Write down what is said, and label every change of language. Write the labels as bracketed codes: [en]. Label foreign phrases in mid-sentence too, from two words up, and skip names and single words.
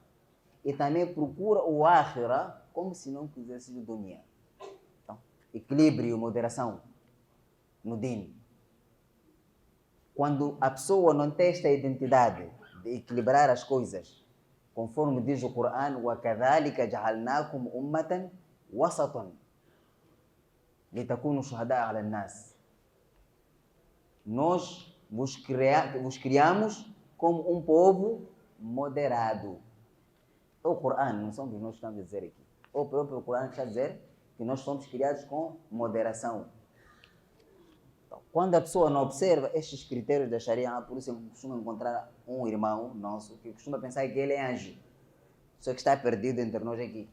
[pt] E também procura o akhira como se não quisesse o dunya. Então, equilíbrio, moderação no din. Quando a pessoa não tem esta identidade de equilibrar as coisas, conforme diz o Coran: [ar] وَكَذَلِكَ جَعَلْنَاكُمْ أُمَّةً وَسَطًا لِتَكُونُوا شُهَدَاءَ عَلَى النَّاسِ. [pt] Nós vos criamos como um povo moderado. O Coran, não somos nós que estamos a dizer aqui. O próprio Coran está a dizer que nós fomos criados com moderação. Então, quando a pessoa não observa estes critérios da Sharia, por isso eu costumo encontrar um irmão nosso que costuma pensar que ele é anjo, só que está perdido entre nós aqui.